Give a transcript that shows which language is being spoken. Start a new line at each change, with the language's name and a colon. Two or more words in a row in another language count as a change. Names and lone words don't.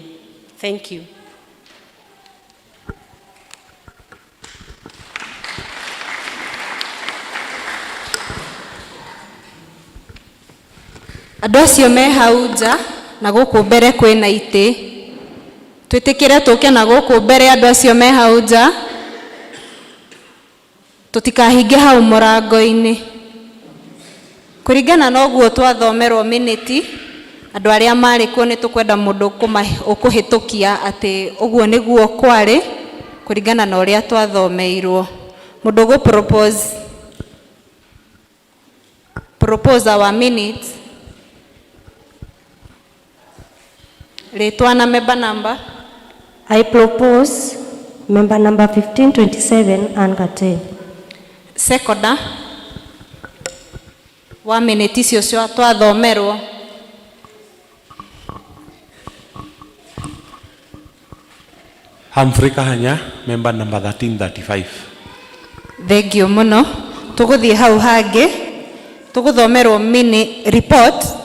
English: Thank you.
Kikuyu: Andũ acio me hau nja na gũkũ mbere kwĩna itĩ. Twĩtĩkĩre tũke na gũkũ mbere andũ acio me hau nja. Tũtikahinge hau mũrango-inĩ. Kũringana na ũguo twathomerwo minute, andũ arĩa marĩ kuo nĩ tũkwenda mũndũ ũkũhĩtũkia atĩ ũguo nĩguo kwarĩ kũringana na ũrĩa twathomeirwo.
English: Mũndũ propose our minutes.
Kikuyu: Rĩtwa na member number.
English: I propose member number 1527 and Kate.
Kikuyu: Seconder wa minute icio cio twathomerwo. Humphrey Kahanya, member number 1335. Thengio mũno. Tũgũthiĩ hau hangĩ. Tũgũthomerwo report.